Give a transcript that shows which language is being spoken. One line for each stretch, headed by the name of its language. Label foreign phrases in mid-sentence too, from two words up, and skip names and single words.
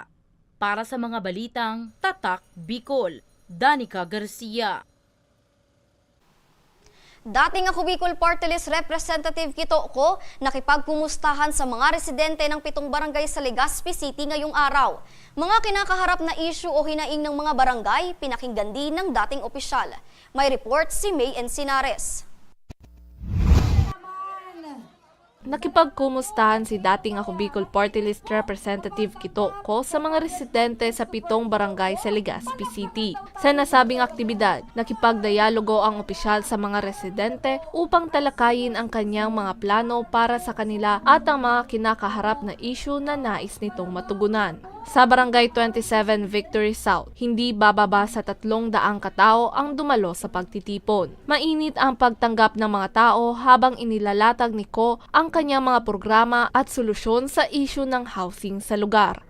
Filipino: Para sa mga balitang Tatak Bicol, Danica Garcia. Dating ako Bicol Party List Representative Kito ko, nakipagkumustahan sa mga residente ng 7 barangay sa Legazpi City ngayong araw. Mga kinakaharap na issue o hinaing ng mga barangay, pinakinggan din ng dating opisyal. May report si May Encinares. Nakipagkumustahan si dating ako Bicol Party List Representative Kito ko sa mga residente sa 7 barangay sa Legazpi City. Sa nasabing aktibidad, nakipagdialogo ang opisyal sa mga residente upang talakayin ang kanyang mga plano para sa kanila at ang mga kinakaharap na issue na nais nitong matugunan. Sa Barangay 27 Victory South, hindi bababa sa 300 katao ang dumalo sa pagtitipon. Mainit ang pagtanggap ng mga tao habang inilalatag ni Ko ang kanyang mga programa at solusyon sa issue ng housing sa lugar.